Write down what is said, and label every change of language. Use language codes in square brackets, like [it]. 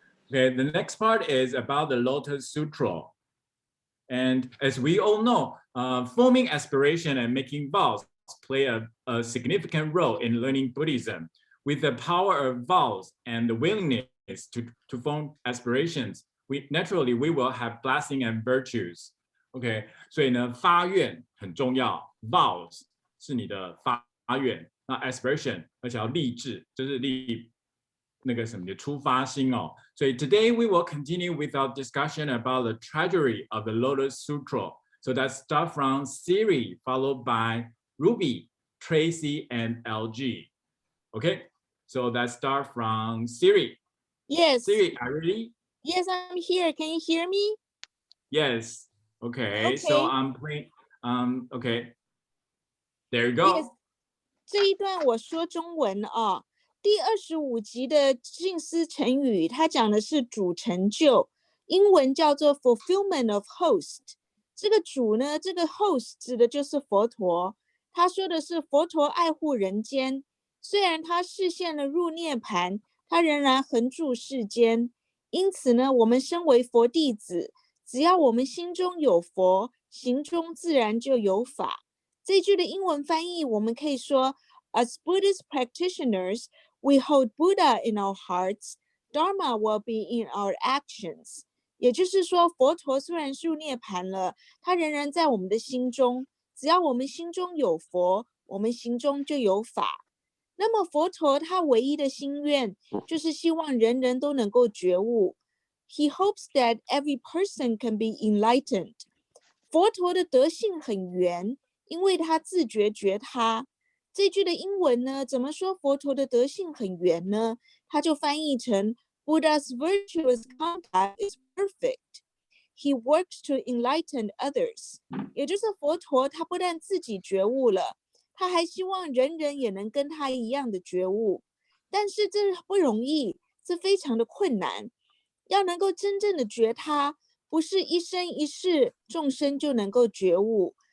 [en] Okay, the next part is about the Lotus Sutra. And as we all know, forming aspiration and making vows play a significant role in learning Buddhism. With the power of vows and the willingness to form aspirations, we will have blessing and virtues. [zh] OK， 所以呢，发愿很重要 ，vows 是你的发愿，那 aspiration 而且要立志，就是立那个什么的出发心哦。所以 [en] today we will continue with our discussion about the treasury of the Lotus Sutra. So let's start from Siri, followed by Ruby, Tracy, and LG. Okay, so let's start from Siri. Yes. Siri, are you ready? Yes, I'm here. Can you hear me? Yes. Okay. So I'm playing. Okay. There you go. Yes. [zh] 这一段我说中文啊。第25集的静思成语，它讲的是主成就，英文叫做 [en] fulfillment of host。 [zh] 这个主呢，这个 host 指的就是佛陀。他说的是佛陀爱护人间，虽然他示现了入涅盘，他仍然横住世间。因此呢，我们身为佛弟子，只要我们心中有佛，行中自然就有法。这句的英文翻译我们可以说 [en] As Buddhist practitioners, we hold Buddha in our hearts, Dharma will be in our actions. [zh] 也就是说，佛陀虽然入涅槃了，他仍然在我们的心中。只要我们心中有佛，我们心中就有法。那么佛陀他唯一的心愿就是希望人人都能够觉悟。 [en] He hopes that every person can be enlightened. [zh] 佛陀的德性很圆，因为他自觉觉他。这句的英文呢，怎么说佛陀的德性很圆呢？他就翻译成 [en] Buddha's virtuous conduct is perfect. He works to enlighten others. [zh] 也就是佛陀他不但自己觉悟了，他还希望人人也能跟他一样的觉悟。但是这不容易，这非常的困难。要能够真正的觉他，不是一生一世众生就能够觉悟。